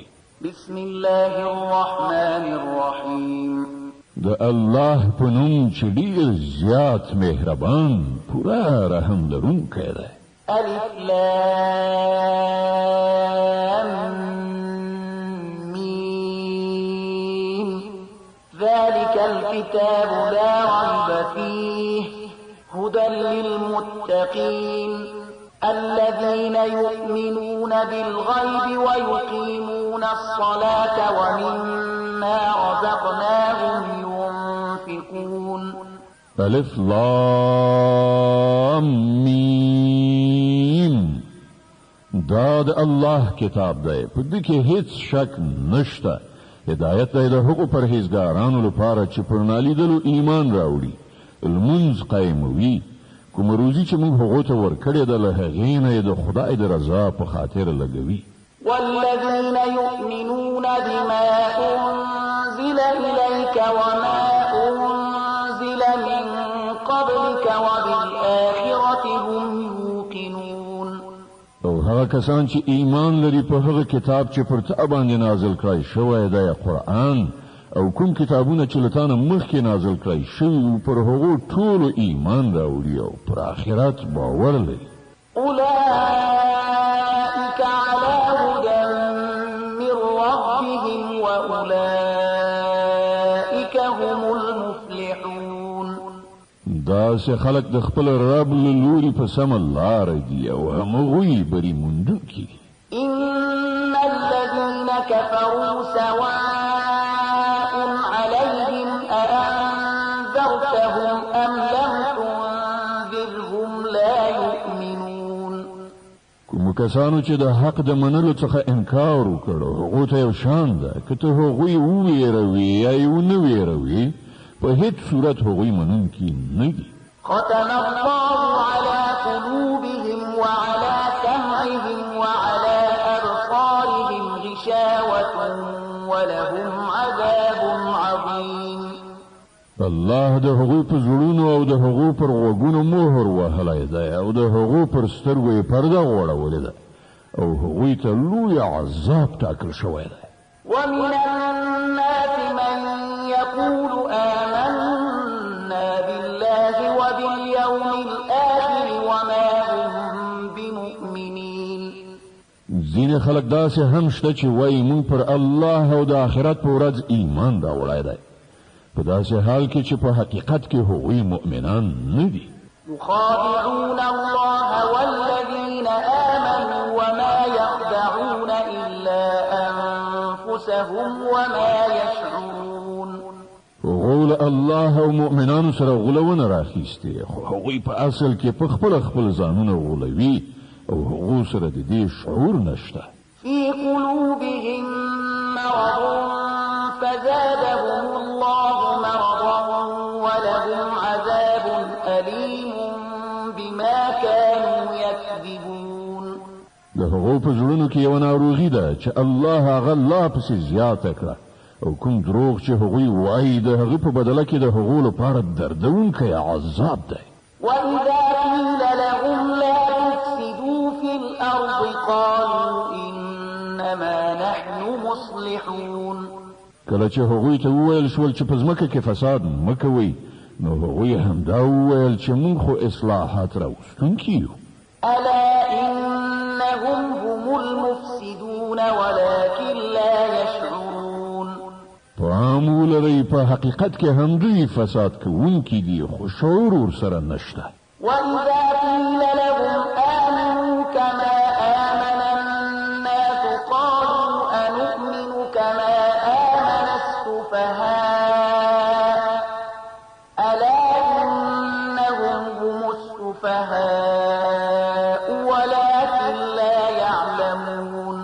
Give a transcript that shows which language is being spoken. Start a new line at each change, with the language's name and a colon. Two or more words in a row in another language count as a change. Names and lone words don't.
Arabic: بسم الله الرحمن الرحیم.
Pashto: د الله په نوم چې ډېر زیات مهربان پوره رحم لرونکی دی.
Arabic: الف لام میم. ذلك الكتاب لا ريب فيه هدى للمتقين الذين يؤمنون بالغيب ويقيمون الصلاة ومما رزقناهم ينفقون. الف لام میم.
Pashto: دا د الله کتاب دی. په دې کې هیڅ شک نشته. هدایت دی د هغو پرهیزګارانو لپاره چې پر نالیدلو ایمان راوړي، لمونځ قایموي، کومه روزي چې موږ هغو ته ورکړې ده له هغې نه یې د خدای د رضا په خاطر لګوي.
Arabic: والذين يؤمنون بما أنزل إليك وما أنزل من قبلك وبالآخرة هم يوقنون.
Pashto: او هغه کسان چې ایمان لري په هغه کتاب چې پر تا باندې نازل کړی شوی دی قرآن، او کوم کتابونه چې له تا نه مخکې نازل کړی شوي پر هغو ټولو ایمان راوړي او پر آخرت باور لري.
Arabic: أولئك على هدى من ربهم وأولئك هم المفلحون.
Pashto: داسې خلک د خپل رب له لوري په سمه لاره دي او همغوی بری موندونکي دي.
Arabic: إن الذين كفروا سواء عليهم أأنذرتهم أم لم تنذرهم لا يؤمنون.
Pashto: کومو کسانو چې د حق د منلو څخه انکار وکړو هغو ته یو شان ده که ته هغوی وویروي یا یې ونه ویروي په هیڅ صورت هغوی منونکي نه دي.
Arabic: ختم الله على قلوبهم وعلى سمعهم وعلى أبصارهم غشاوة ولهم عذاب عظيم.
Pashto: الله د هغوی په زړونو او د هغو پر غوږونو مهر وهلی دی او د هغو پر سترګو یې پرده غوړولې ده او هغوی ته لوی عذاب ټاکل شوی دی.
Arabic: ومن الناس من يقول آمنا بالله وباليوم الآخر وما هم بمؤمنين.
Pashto: ځینې خلک داسې هم شته چې وایي موږ پر الله او د آخرت په ورځ ایمان راوړی دی، په داسې حال کې چې په حقیقت کې هغوی مؤمنان نه دي.
Arabic: يخادعون الله والذين آمنوا وما يخدعون إلا أنفسهم وما يشعرون.
Pashto: غول الله او مؤمنانو سره غولونه راخیسته خو هغوی په اصل کې په خپل ځانونه غولوي او هغو سره د دې شعور نشته.
Arabic: في قلوبهم مرض فزادهم الله مرضا ولهم عذاب أليم بما كانوا يكذبون.
Pashto: د هغو په زړونو کې یو ناروغي ده چې الله هغه لا پسې زیاته کړه او کوم دروغ چې هغوی وایي د هغه په بدله کې د هغو لپاره دردونکی عذاب دی.
Arabic: وإذا قيل لهم لا تفسدوا في الأرض قالوا إنما نحن مصلحون.
Pashto: کله چې هغوی ته وویل شول چې په ځمکه کې فساد مه کوئ نو هغوی همدا وویل چې موږ خو اصلاحات راوستونکي یو.
Arabic: ألا إنهم هم المفسدون ولكن لا يشعرون.
Pashto: پام ولرئ په حقیقت کې هم دوی فساد کوونکي دي خو شعور ورسره نشته.
Arabic: وإذا قيل لهم آمنوا كما آمن الناس قالوا أنؤمن كما آمن السفهاء ألا إنهم هم السفهاء ولكن لا يعلمون.